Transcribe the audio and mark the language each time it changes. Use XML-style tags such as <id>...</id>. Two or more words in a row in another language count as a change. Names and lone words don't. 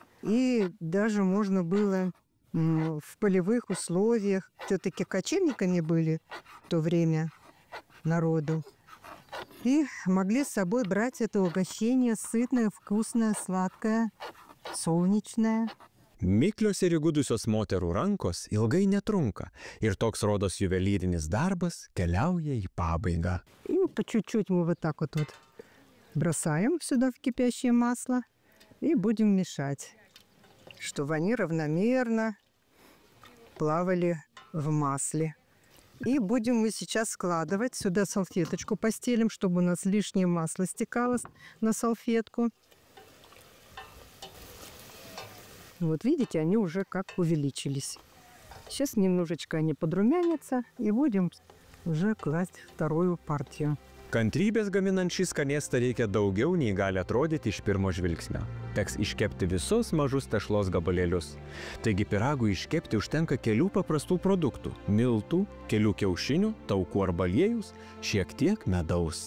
<ru>И даже можно было в полевых условиях, все-таки кочевниками были в то время народу, и могли с собой брать это угощение сытное, вкусное, сладкое, солнечное.</ru> <lt>Miklios ir įgudusios moterų rankos ilgai netrunka ir toks rodos juvelyrinis darbas keliauja į pabaigą.</lt> <ru>И по чуть-чуть мы вот так вот бросаем сюда в кипящее масло и будем мешать, чтобы они равномерно плавали в масле. И будем мы сейчас складывать сюда салфеточку, постелим, чтобы у нас лишнее масло стекало на салфетку. Вот видите, они уже как увеличились. Сейчас немножечко они подрумянятся, и будем уже класть вторую партию.</ru> <lt>Kantrybės gaminant šį skanėstą reikia daugiau nei gali atrodyti iš pirmo žvilgsnio. Teks iškepti visus mažus tešlos gabalėlius. Taigi pyragui iškepti užtenka kelių paprastų produktų – miltų, kelių kiaušinių, taukų arba aliejus, šiek tiek medaus.</lt>